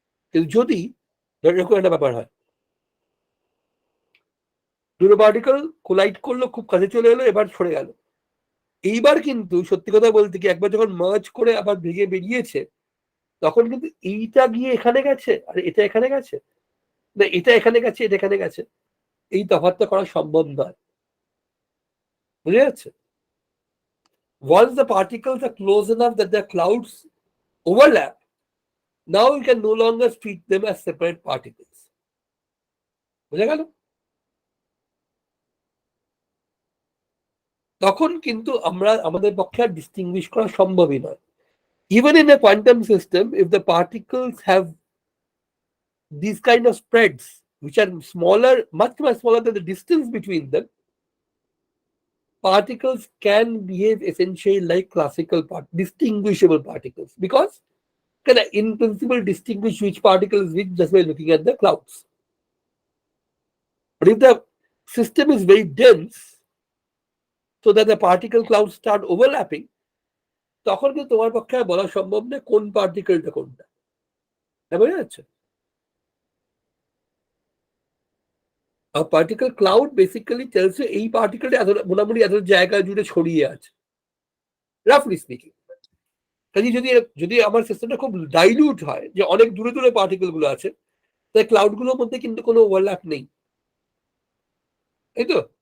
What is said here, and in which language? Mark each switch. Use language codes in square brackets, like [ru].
[bn] কিন্তু যদি এরকম একটা ব্যাপার হয়, দুটো পার্টিকেল কোলাইড করলো, খুব কাছে চলে এলো, এবার সরে গেল, এইবার কিন্তু সত্যি কথা বলতে কি একবার যখন মার্জ করে আবার ভেঙে বেরিয়েছে, তখন কিন্তু এইটা গিয়ে এখানে গেছে আর এটা এখানে গেছে, না এটা এখানে গেছে এটা এখানে গেছে, এই তফাৎটা করা সম্ভব নয়, বুঝে যাচ্ছে? [en] Once the particles are close enough that the clouds overlap, now you can no longer treat them as separate particles. [bn] বুঝে গেল? তখন কিন্তু আমাদের পক্ষে আর ডিস্টিংগুইশ করা সম্ভবই নয়। [en] Even in a quantum system, if the particles have these kind of spreads, which are smaller, much smaller than the distance between them, particles can behave essentially like classical distinguishable particles, because can in principle distinguish which particle is which just by looking at the clouds. But if the system is very dense, so that the particle clouds start overlapping, [bn] তখন কিন্তু তোমার পক্ষে বলা সম্ভব না কোন পার্টিকেলটা কোনটা, বুঝা যাচ্ছে? [en] A particle cloud basically tells you [bn] এই পার্টিকেলটা এত মোটামুটি এত জায়গা জুড়ে ছড়িয়ে আছে, রাফলি স্পিকিং। কাজে যদি আমার সিস্টেমটা খুব ডাইলিউট হয়, যে অনেক দূরে দূরে পার্টিকেল গুলো আছে, তাই ক্লাউড গুলোর মধ্যে কিন্তু কোনো ওভারল্যাপ নেই, তাই তো?